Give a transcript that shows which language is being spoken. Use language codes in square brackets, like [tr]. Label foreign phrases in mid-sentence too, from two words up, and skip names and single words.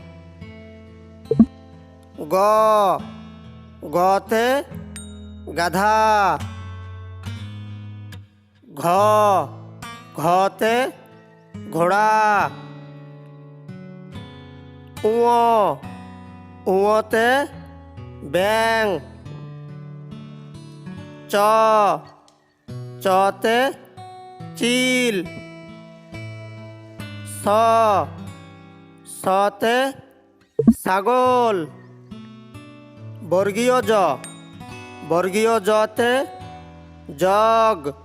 [bn] গ, গতে গাধা। ঘ, ঘতে ঘোড়া। উ, উতে ব্যাঙ। চ, চতে চিল। ছ, ছতে ছাগল। বর্গীয় জ, বর্গীয় জতে জগ।